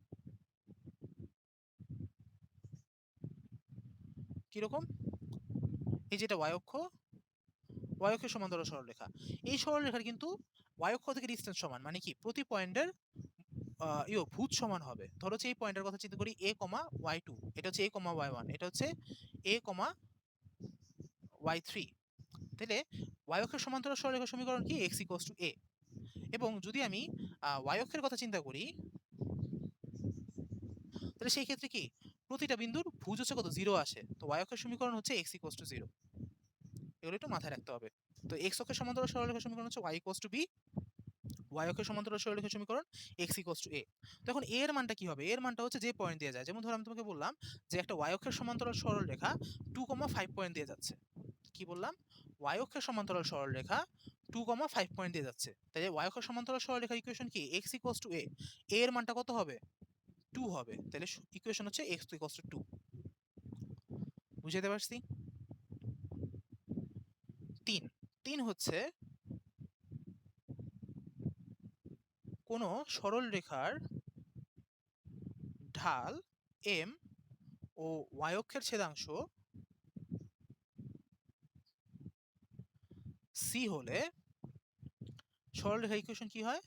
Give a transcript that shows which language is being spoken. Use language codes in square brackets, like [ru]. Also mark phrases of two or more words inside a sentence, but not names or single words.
[bn] কিরকম? এই যেটা y অক্ষের সমান্তরাল সরলরেখা, এই সরলরেখার কিন্তু y অক্ষ থেকে ডিসটেন্স সমান, মানে কি প্রতি পয়েন্টের ভূত সমান হবে। ধরো হচ্ছে এই পয়েন্টের কথা চিন্তা করি, a, y2, এটা হচ্ছে a, y1, এটা হচ্ছে a, y3। তাহলে y অক্ষের সমান্তরাল সরলরেখার সমীকরণ কি? x = a। এবং যদি আমি y অক্ষের কথা চিন্তা করি, তাহলে সেই ক্ষেত্রে কি প্রতিটা বিন্দুর ভুজ হচ্ছে কত? 0 আসে। তো y অক্ষের সমীকরণ হচ্ছে x = 0। এগুলো একটু মাথায় রাখতে হবে। তো x অক্ষের সমান্তরাল সরলরেখার সমীকরণ হচ্ছে y = b, y অক্ষের সমান্তরাল সরলরেখার সমীকরণ x = a। তো এখন a এর মানটা কি হবে? a এর মানটা হচ্ছে যে পয়েন্ট দিয়ে যায়। যেমন ধরো আমি তোমাকে বললাম যে একটা y অক্ষের সমান্তরাল সরলরেখা 2,5 পয়েন্ট দিয়ে যাচ্ছে। কি বললাম? y অক্ষের সমান্তরাল সরলরেখা 2,5 পয়েন্ট দিয়ে যাচ্ছে। তাই y অক্ষের সমান্তরাল সরলরেখার ইকুয়েশন কি? x = a। a এর মানটা কত হবে? 2 হবে। তাহলে ইকুয়েশন হচ্ছে x = 2। বুঝাতে পারছি? 3 3 হচ্ছে কোন সরল রেখার ঢাল m ও y অক্ষের ছেদাংশ c হলে সরলরেখার ইকুয়েশন কি হয়?